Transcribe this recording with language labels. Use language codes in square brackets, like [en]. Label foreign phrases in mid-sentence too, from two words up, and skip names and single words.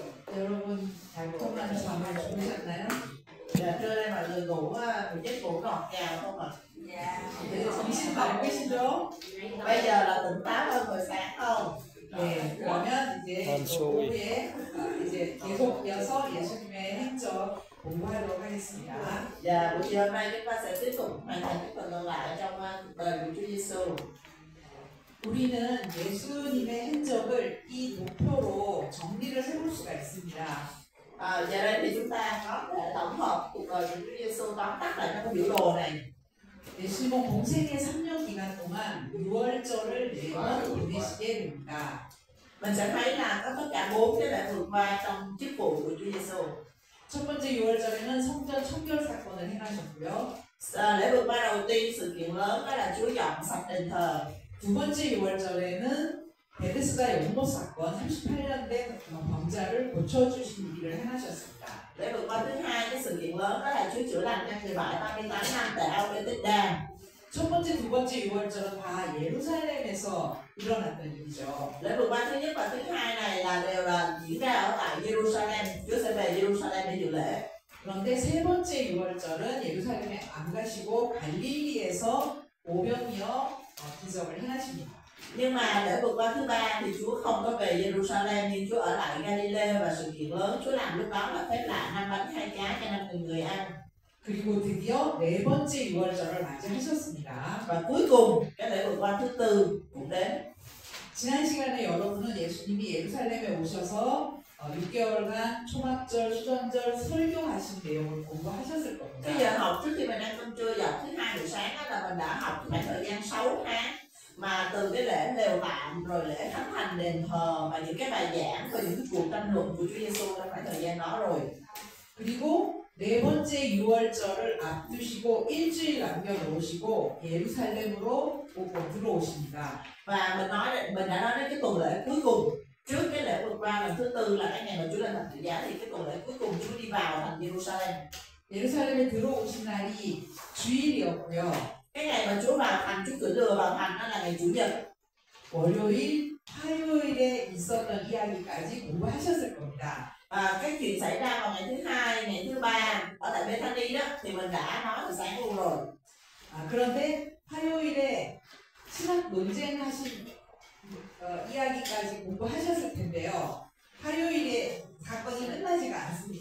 [ko] 여러분 달콤한 잠을 주무셨나요? [vi] Dạ, trưa nay mọi người ngủ một giấc ngủ ngọt ngào không ạ? Dạ. [ko] 정신 밝으시죠? [vi] Bây giờ là tỉnh táo hơn hồi sáng không? [ko] 네, 그러면 이제 오후에 이제 계속 이어서 예수님의 행적 공부하도록 하겠습니다. [vi] Dạ, buổi chiều hôm nay chúng ta sẽ tiếp tục hoàn thành cái phần còn lại trong đời của Chúa Giêsu. [ko] 우리는 예수님의 행적을 이 목표로 정리를 해볼 수가 있습니다. [vi] Giờ đây thì chúng ta có thể tổng hợp cuộc đời của Chúa Giêsu tóm tắt lại trong cái biểu đồ này. [ko] 예수님은 공생의 3년 기간 동안 6월절을 4번 보내시게 됩니다. [vi] Mình sẽ thấy là có tất cả 4 cái lễ vượt qua trong chức vụ của Chúa Giêsu. [ko] 첫 번째 6월절에는 성전 청결 사건을 행하셨고요. [vi] Lễ vượt qua đầu tiên, sự kiện lớn đó là Chúa dọn sạch đền thờ. [ko] 두 번째 6월절에는 베데스다 연못 사건 38년 된 병자를 고쳐주신 일을 행하셨습니다. [vi] Lễ vượt qua thứ hai, cái sự kiện lớn đó là Chúa chữa lành cho người bệnh 38 năm tại Ao-bê-tích-đa. [ko] 첫 번째, 두 번째 6월절은 다 예루살렘에서 일어났던 일이죠. [vi] Lễ vượt qua thứ nhất và thứ hai này đều là diễn ra ở tại Jerusalem. Chúa sẽ về Jerusalem để dự lễ. [ko] 그런데 세 번째 6월절은 예루살렘에 안 가시고 갈릴리에서 오병이어 기적을 행하십니다. [vi] Nhưng mà lễ vượt qua thứ ba thì Chúa không có về Jerusalem, nhưng Chúa ở lại Galilee, và sự kiện lớn Chúa làm lúc đó là phép lạ 5 bánh 2 cá cho 5.000 người ăn. [ko] 그리고 드디어 네 번째 6월절을 맞이하셨습니다. [vi] Và cuối cùng cái lễ vượt qua thứ tư cũng đến. [ko] 지난 시간에 여러분은 예수님이 예루살렘에 오셔서 6개월간 초막절, 수전절 설교하신 내용을 공부하셨을 겁니다. [vi] Cái giờ học trước khi mình ăn cơm trưa giờ thứ hai buổi sáng đó là mình đã học khoảng thời gian 6 tháng, mà từ cái lễ lều tạm rồi lễ khánh thành đền thờ và những cái bài giảng và những cuộc tranh luận của Chúa Giêsu trong khoảng thời gian đó rồi. [ko] 그리고 네 번째 6월절을 앞두시고 일주일 남겨놓으시고 예루살렘으로 들어오십니다. [vi] Và mình đã nói đến cái tuần lễ cuối cùng trước cái lễ vượt qua lần thứ tư là cái ngày mà Chúa lên thập tự giá, thì cái tuần lễ cuối cùng Chúa đi vào thành Jerusalem. [ko] 예루살렘에 들어오신 날이 주일이었고요. [vi] Cái ngày mà Chúa vào thành, Chúa cử lừa vào thành đó là ngày Chủ nhật. [ko] 월요일, 화요일에 있었던 이야기까지 공부하셨을 겁니다. [vi] Cái chuyện xảy ra vào ngày thứ hai, ngày thứ ba ở tại Bethany đó thì mình đã nói từ sáng luôn rồi. [ko] 그런데 화요일에 신학 논쟁하신 이야기까지 공부하셨을 텐데요. 화요일에 사건이 끝나지가 않습니다.